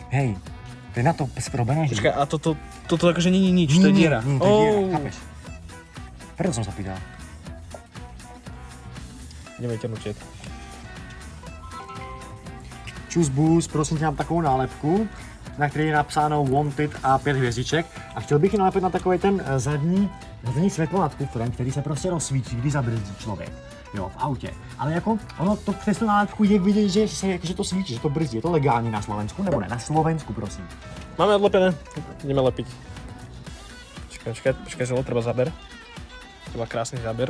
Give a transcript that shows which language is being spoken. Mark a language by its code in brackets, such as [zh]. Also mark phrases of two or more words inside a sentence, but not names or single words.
[sk] Hej, to je na to sprobené, že... Počkaj, a toto akože nie je nič, to je diera. Nie, to je diera, chápeš? Preto som sa pýtal. Ideme ťahnuť čet. [cs] Čus bus, [sk] prosím ťa, [cs] mám takovou nálepku, na ktorej je napsáno Wanted a 5 hvězdiček. A chtěl bych ji nalepit na takový ten zadní světlo nad kufrem, který se prostě rozsvítí, když zabrzdí člověk. Jo, v autě. Ale jako ono to přes tu nálepku je vidět, že to svítí, že to brzdí. Je to legální na Slovensku, nebo ne? Na Slovensku, prosím. [sk] Máme odlepené, ideme lepiť. Počkaj, že treba záber. To má krásny záber.